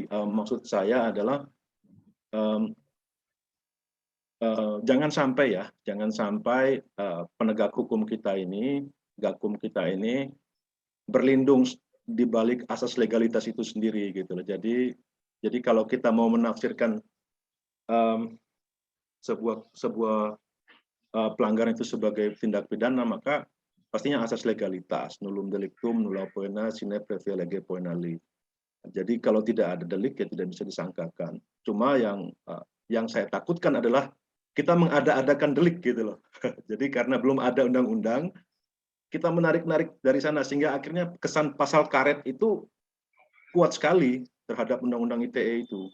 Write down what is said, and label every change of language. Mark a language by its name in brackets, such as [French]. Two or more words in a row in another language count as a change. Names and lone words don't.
[Indonesian] Maksud saya adalah jangan sampai penegak hukum kita ini, gakum kita ini berlindung di balik asas legalitas itu sendiri gitu loh. Jadi kalau kita mau menafsirkan sebuah pelanggaran itu sebagai tindak pidana, maka pastinya asas legalitas, [Latin] nullum delictum, nulla poena, sine previa lege poena li. [Indonesian] Jadi kalau tidak ada delik ya tidak bisa disangkakan. Cuma yang saya takutkan adalah kita mengada-adakan delik gitu loh. Jadi karena belum ada undang-undang, kita menarik-narik dari sana sehingga akhirnya kesan pasal karet itu kuat sekali terhadap undang-undang ITE itu.